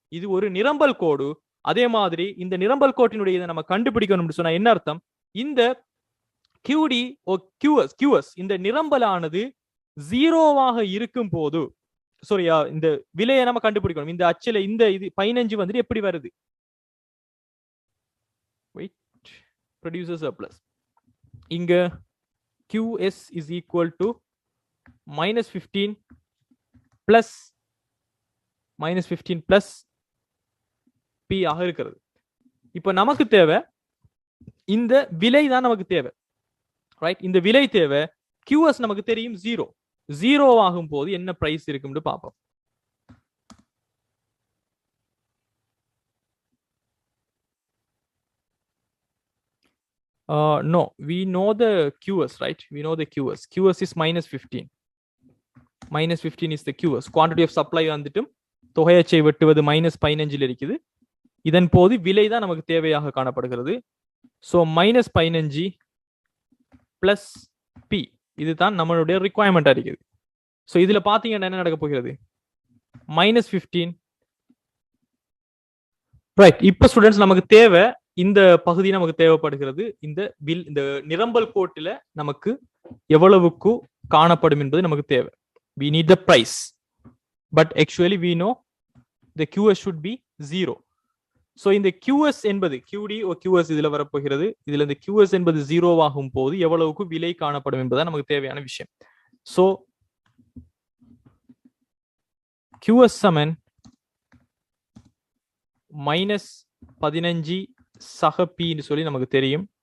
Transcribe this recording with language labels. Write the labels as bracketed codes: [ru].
[ta] இது ஒரு நிரம்பல் கோடு. அதே மாதிரி இந்த நிரம்பல் கோட்டினுடைய இதை நம்ம கண்டுபிடிக்கணும்னு சொன்னா என்ன அர்த்தம்? இந்த QD QS இந்த நிரம்பலானது 0வாக இருக்கும் போது, சாரியா, இந்த விலையை நம்ம கண்டுபிடிக்கணும். இந்த அச்சில இந்த இது 15 வந்துட்டு எப்படி வருது? [en] Wait, producer surplus. [ta] இங்க [en] QS is equal to -15 plus -15 plus P [ta] ஆக இருக்கிறது. இப்ப நமக்கு தேவை இந்த விலை தான் நமக்கு தேவை. ரைட்? இந்த விலை தேவை. QS நமக்கு தெரியும் 0 ஆகும் போது என்ன பிரைஸ் இருக்கும்னு பார்ப்போம். [en] No, we know the QS, right? We know the QS. QS is -15. minus 15 is the QS. Quantity of supply [ta] வந்துட்டு தொகையச்சை வெட்டுவது minus 15 இருக்குது. இதன் போது விலை தான் நமக்கு தேவையாக காணப்படுகிறது. ஸோ minus 15 plus P இதுதான் நம்மளுடைய ரிக்வயர்மெண்ட் இருக்குது. ஸோ இதுல பாத்தீங்கன்னா என்ன நடக்க போகிறது? minus 15. ரைட். இப்ப ஸ்டூடெண்ட்ஸ் நமக்கு தேவை இந்த பகுதி நமக்கு தேவைப்படுகிறது. இந்த நிரம்பல் கோட்டில நமக்கு எவ்வளவுக்கு காணப்படும் என்பது நமக்கு தேவை. [en] We need the price, but actually we know the QS should be 0. [ta] So இந்த QS என்பது QD or QS இதுல வரப்போகிறது. இதுல இந்த QS என்பது 0 ஆகும் போது எவ்வளவுக்கு விலை காணப்படும் என்பதுதான் நமக்கு தேவையான விஷயம். So QS சமன் minus 15 சக P என்று சொல்லி நமக்கு தெரியும்.